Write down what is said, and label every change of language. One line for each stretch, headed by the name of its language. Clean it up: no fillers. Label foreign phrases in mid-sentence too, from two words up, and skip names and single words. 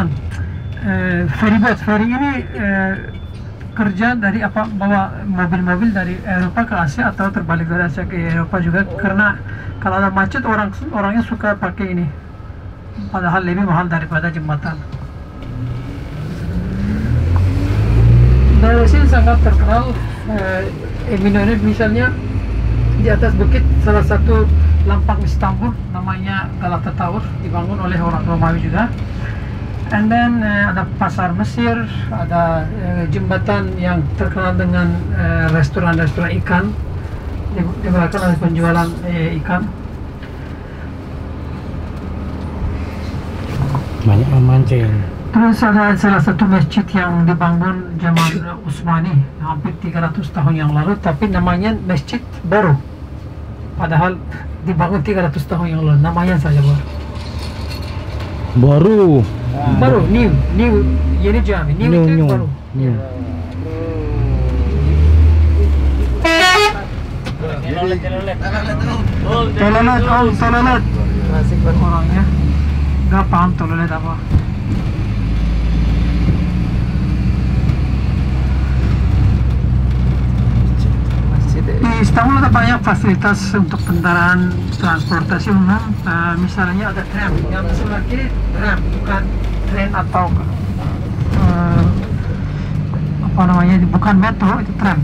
Indonesian: Ferry ini kerja dari apa, bawa mobil-mobil dari Eropa ke Asia atau terbalik dari Asia ke Eropa juga, karena kalau ada macet orangnya suka pakai ini, padahal lebih mahal daripada jembatan. Dari sini sangat terkenal Emino ini, misalnya di atas bukit salah satu lampang Istanbul namanya Galata Tower, dibangun oleh orang Romawi juga.
English: And then
Indonesian: ada pasar Mesir, ada jembatan yang terkenal dengan restoran-restoran ikan. Di belakang ada penjualan ikan. Banyak memancing. Terus ada salah satu masjid yang dibangun zaman Utsmani hampir 300 tahun yang lalu, tapi namanya masjid baru. Padahal dibangun 300 tahun yang lalu, namanya saja baru. Baru, new,
Turkish: yeni cami,
Indonesian: new itu baru. Toilet. Klasik orangnya nggak paham toilet apa. Di Istanbul ada banyak fasilitas untuk kendaraan transportasi umum, misalnya ada tram, yang sebelah kiri tram, bukan tren atau apa apa namanya, bukan metro, itu tram.